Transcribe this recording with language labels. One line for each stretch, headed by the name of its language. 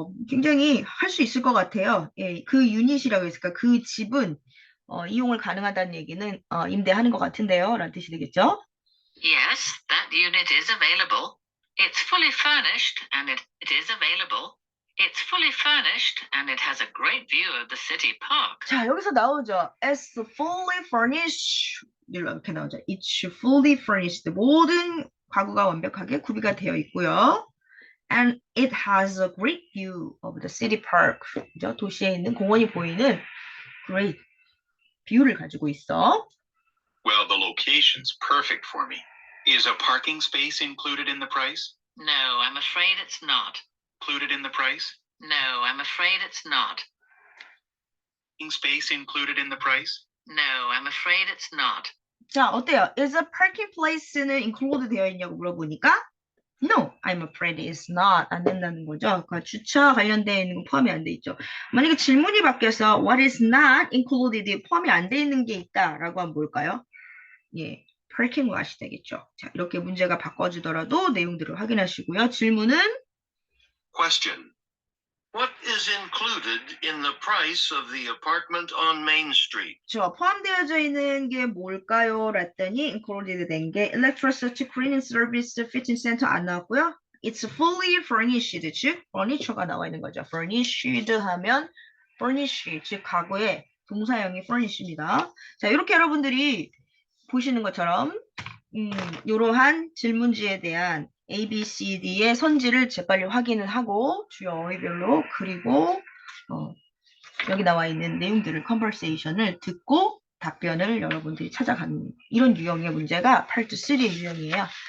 Korean: 굉장히 할 수 있을 것 같아요. 예, 그 유닛이라고 했으니까 그 집은 이용을 가능하다는 얘기는 임대하는 것 같은데요. 라는 뜻이 되겠죠.
English: Yes, that unit is available. It's fully furnished and it is available. It's fully furnished and it has a great view of the city park.
Korean: 자, 여기서 나오죠.
English: It's fully furnished.
Korean: 이렇게 나오죠.
English: It's fully furnished.
Korean: 모든 가구가 완벽하게 구비가 되어 있고요.
English: And it has a great view of the city park.
Korean: 그죠? 도시에 있는 공원이 보이는 great 뷰를 가지고 있어.
English: Well, the location's perfect for me. Is a parking space included in the price? No, I'm afraid it's not. Included in the price? No, I'm afraid it's not. Parking space included in the price? No, I'm afraid it's not.
Korean: 자, 어때요?
English: Is a parking place는 include
Korean: 되어 있냐고 물어보니까
English: No, I'm afraid it's not.
Korean: 안 된다는 거죠. 그러니까 주차 관련되어 있는 건 포함이 안 돼 있죠. 만약에 질문이 바뀌어서
English: what is not included
Korean: 포함이 안 돼 있는 게 있다라고 하면 뭘까요? 예, parking lot이 되겠죠. 자, 이렇게 문제가 바꿔주더라도 내용들을 확인하시고요. 질문은
English: Question. What is included in the price of the apartment on Main Street?
Korean: 저 포함되어져 있는 게 뭘까요? 랬더니 included 된 게 electricity, cleaning service, fitting center 안 나왔고요.
English: It's fully furnished,
Korean: 즉 furniture가 나와 있는 거죠. furnished 하면 furnish, 즉 가구의 동사형이 furnish입니다. 자, 이렇게 여러분들이 보시는 것처럼 이러한 질문지에 대한 A, B, C, D의 선지를 재빨리 확인을 하고 주요 어휘별로 그리고 여기 나와 있는 내용들을 컨버세이션을 듣고 답변을 여러분들이 찾아가는 이런 유형의 문제가 파트 3의 유형이에요.